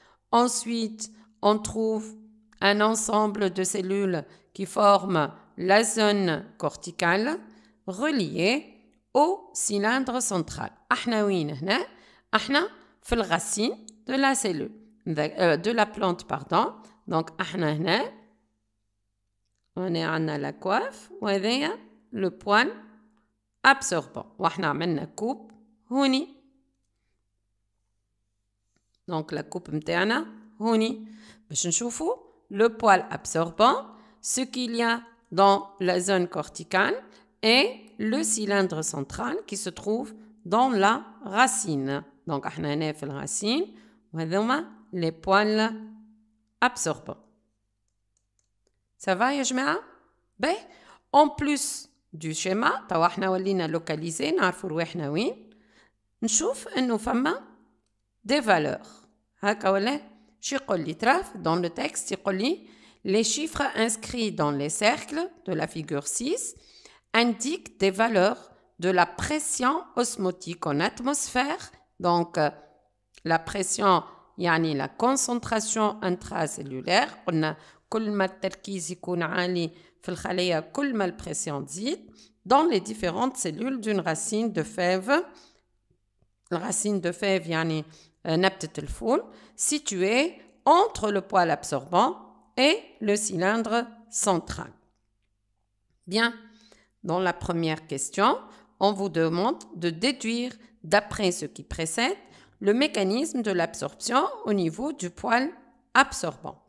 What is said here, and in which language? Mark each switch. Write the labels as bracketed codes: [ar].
[fr] Ensuite, on trouve un ensemble de cellules qui forment la zone corticale reliée au cylindre central. [ar] احنا وين هنا؟ احنا في [fr] الرacine de la cellule de la plante pardon. Donc [ar] احنا هنا [fr] on est [ar] عندنا [fr] la coiffe [ar] وهذايا [fr] le poil absorbant. [ar] واحنا عملنا coupe هوني. [fr] Donc la coupe [ar] متاعنا هوني باش نشوفوا [fr] le poil absorbant, ce qu'il y a dans la zone corticale et le cylindre central qui se trouve dans la racine. [ar] Donc, احنا هنا في الرacine وهذوما [fr] les poils absorbants. Ça va [ar] يا جماعة؟ باهي. [fr] En plus du schéma, [ar] توا احنا ولينا لوكاليزي نعرفوا رواحنا وين. نشوف انه فما des valeurs. هكا ولا؟ شو يقول لي تراف [fr] dans le texte [ar] يقول لي [fr] les chiffres inscrits dans les cercles de la figure 6 indiquent des valeurs de la pression osmotique en atmosphère. Donc, la pression, يعني la concentration intracellulaire. [ar] قلنا كل ما التركيز يكون عالي في الخلية كل ما الpression تزيد [fr] dans les différentes cellules d'une racine de fève. La racine de fève, [ar] يعني نبتة الفول, [fr] située entre le poil absorbant et le cylindre central. Bien, dans la première question, on vous demande de déduire, d'après ce qui précède, le mécanisme de l'absorption au niveau du poil absorbant.